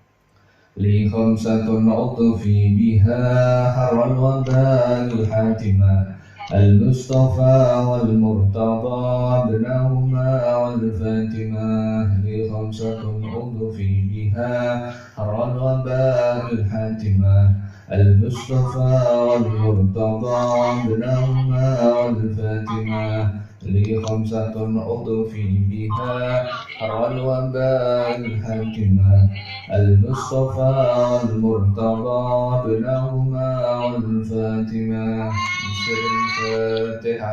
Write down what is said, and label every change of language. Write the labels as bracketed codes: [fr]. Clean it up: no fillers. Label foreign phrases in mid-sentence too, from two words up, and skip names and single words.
[ar] لي خمسة أطفي بها حر الوباء الحاطمة المصطفى والمرتضى ابناهما والفاطمة. لي خمسة أطفي بها حر الوباء الحاطمة المصطفى والمرتضى ابناهما والفاطمة. لي خمسة أضفي بها حر الوباء الحاكمة المصطفى والمرتضى ابنهما والفاتمة بسر الفاتحة.